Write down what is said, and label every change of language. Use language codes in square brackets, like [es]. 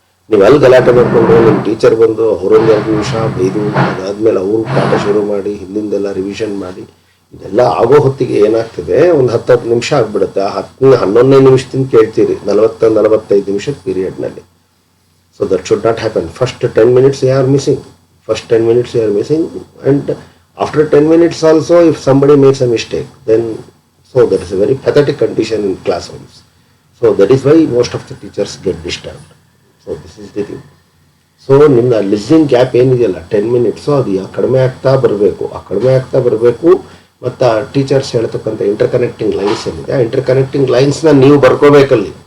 [kn] ನೀವು ಅಲ್ಲಿ ಗಲಾಟೆ ಮಾಡಿಕೊಂಡು ನಿಮ್ಮ ಟೀಚರ್ ಬಂದು ಅವರೊಂದು 2 ನಿಮಿಷ ಬೈದು, ಅದಾದಮೇಲೆ ಅವರು ಪಾಠ ಶುರು ಮಾಡಿ ಹಿಂದಿಂದೆಲ್ಲ ರಿವಿಷನ್ ಮಾಡಿ, ಇದೆಲ್ಲ ಆಗೋ ಹೊತ್ತಿಗೆ ಏನಾಗ್ತದೆ, ಒಂದು 10 ನಿಮಿಷ ಆಗಿಬಿಡುತ್ತೆ. ಆ 11ನೇ ನಿಮಿಷದಿಂದ ಕೇಳ್ತೀರಿ 40-45 ನಿಮಿಷದ ಪೀರಿಯಡ್ನಲ್ಲಿ. [en] So that should not happen. First 10 minutes you are missing. And after 10 minutes also, if somebody makes a mistake, then so that is a very pathetic condition in classrooms. So that is why most of the teachers get disturbed. So this is the thing. [kn] So ನಿಮ್ಮ listening gap ಏನಿದೆಯಲ್ಲ 10 minutes, ಅದು ಕಡಿಮೆ ಆಗ್ತಾ ಬರಬೇಕು. ಮತ್ತು teachers ಹೇಳ್ತಕ್ಕಂಥ ಇಂಟರ್ಕನೆಕ್ಟಿಂಗ್ lines ಏನಿದೆ, ಆ ಇಂಟರ್ಕನೆಕ್ಟಿಂಗ್ ಲೈನ್ಸ್ನ ನೀವು ಬರ್ಕೋಬೇಕಲ್ಲಿ.